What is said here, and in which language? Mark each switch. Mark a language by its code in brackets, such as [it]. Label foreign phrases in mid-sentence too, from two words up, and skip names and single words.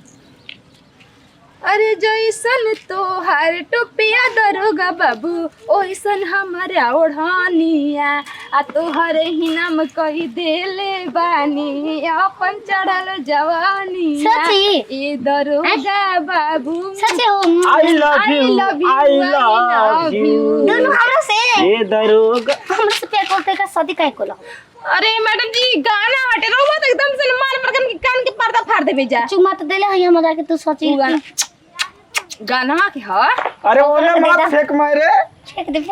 [bho] अरे जैसन तोहार टोपिया दरोगा बाबू ओइसन हमारा ओढ़निया आ तोहरे ही नाम कही देले बानी अपन चढ़ल जवानिया सच्ची? ए दरोगा बाबू [en] I [bho] सच हो [en] love you I love you [bho] दोनों हमरा से ए दरोगा हमरा से प्यार करते का शादी काहे कोला अरे मैडम जी गाना हटे रो मत एकदम से मार मार के कान के पर्दा फाड़ देबे जा चुमा तो देले है हमरा के तू सोची गाना के ह अरे ओने मत फेंक मारे फेंक दे